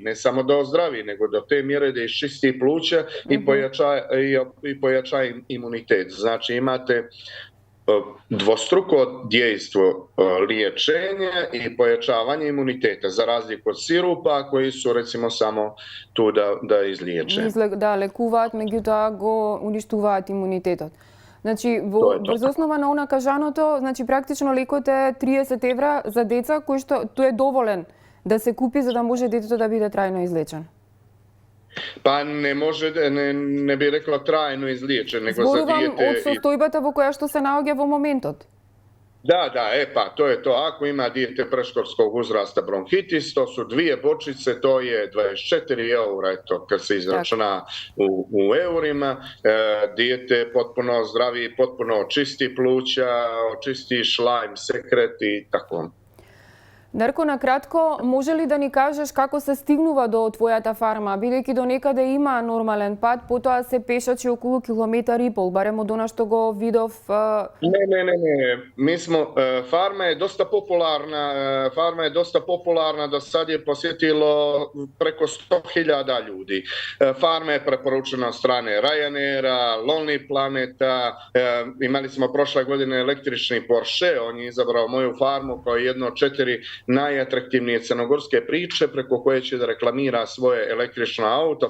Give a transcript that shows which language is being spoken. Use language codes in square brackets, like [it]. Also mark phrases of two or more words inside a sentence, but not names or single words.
[sr] Ne samo da ozdravi, nego do te mjere da iščisti pluća i pojača imunitet. Znači imate dvostruko dejstvo liječenja i pojačavanje imuniteta, za razliku od sirupa koji su recimo samo tu da izliječe. [mk] Да, лекуваат, меѓутоа го уништуваат имунитетот. Значи, врз основа на она кажаното, значи практично лекот е 30 евра за деца, кој што тој е доволен да се купи за да може детето да биде трајно излечен. [sr] Pa ne može, ne bih rekla trajno izliječen, nego za dijete... [mk] Зборувам од состојбата во која што се наоѓа во моментот. [sr] Da, pa to je to. Ako ima dijete predškolskog uzrasta bronhitis, to su 2 bočice, to je 24 eura, eto, kad se izračuna u eurima. Dijete potpuno zdravi, potpuno očisti pluća, očisti šlajm, sekret i tako. [mk] Дарко, на кратко, може ли да ни кажеш како се стигнува до твојата фарма, бидејќи до некаде има нормален пат, потоа се пешачи околу километар и пол, барем од она што го видов? [sr] Ne. Mi smo, farma je dosta popularna, do sad je posjetilo preko 100.000 ljudi. Farma je preporučena od strane Ryanaira, Lonely Planeta, imali smo prošle godine električni Porsche, on je izabrao moju farmu kao jedno od 4 najatraktivnije crnogorske priče preko koje će da reklamira svoje električno auto.